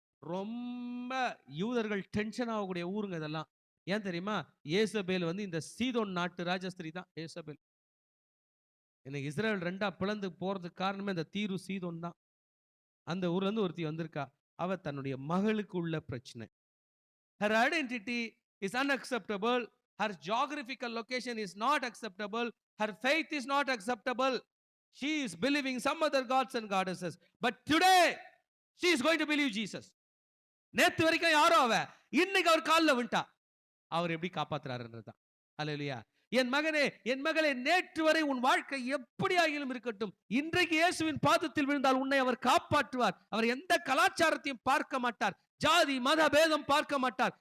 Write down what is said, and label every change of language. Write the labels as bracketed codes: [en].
[ta] ரொம்ப யூதர்கள் டென்ஷன் ஆகக்கூடிய ஊருங்க இதெல்லாம். ஏன் தெரியுமா? ஏசபேல் வந்து இந்த சீதோன் நாட்டு ராஜஸ்திரி தான் ஏசபேல். இன்னைக்கு இஸ்ரேல் ரெண்டா பிளந்து போறதுக்கு காரணமே இந்த தீரு சீதோன் தான். அந்த ஊர்ல இருந்து ஒருத்தி வந்திருக்கா. அவ தன்னுடைய மகளுக்கு உள்ள பிரச்சனை. [en] Her identity is unacceptable. Her geographical location is not acceptable. Her faith is not acceptable. She is believing some other gods and goddesses. But today, she is going to believe Jesus. [ta] நேத்து வரைக்கும் யாரோ அவ, இன்னைக்கு அவர் காலில் விட்டா. அவர் எப்படி காப்பாத்துறாருன்றதுதான். அல்லேலூயா. என் மகனே, என் மகளே, நேற்று வரை உன் வாழ்க்கை எப்படி ஆகிலும் இருக்கட்டும், இன்றைக்கு இயேசுவின் பாதத்தில் விழுந்தால் உன்னை அவர் காப்பாற்றுவார். அவர் எந்த கலாச்சாரத்தையும் பார்க்க மாட்டார். ஜாதி மத பேதம் பார்க்க மாட்டார்.